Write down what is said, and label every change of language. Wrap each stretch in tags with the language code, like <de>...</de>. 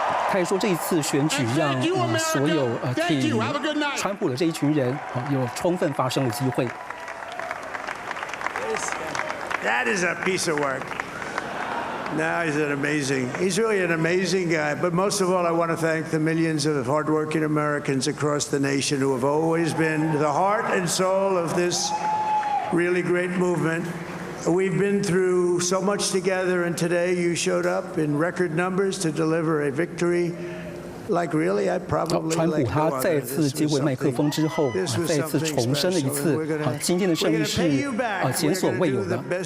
<zh>他也说，这一次选举让所有替川普的这一群人有充分发声的机会。</zh> <en>That is a piece of work. Now he's really an amazing guy. But most of all, I want to thank the millions of hardworking Americans across the nation who have always been the heart and soul of this really great movement. We've been through so much together, and today you showed up in record numbers to deliver a victory. Like really, I probably</en> <zh>川普他再次接回麦克风之后，再次重申了一次，今天的胜利是前所未有的。</zh>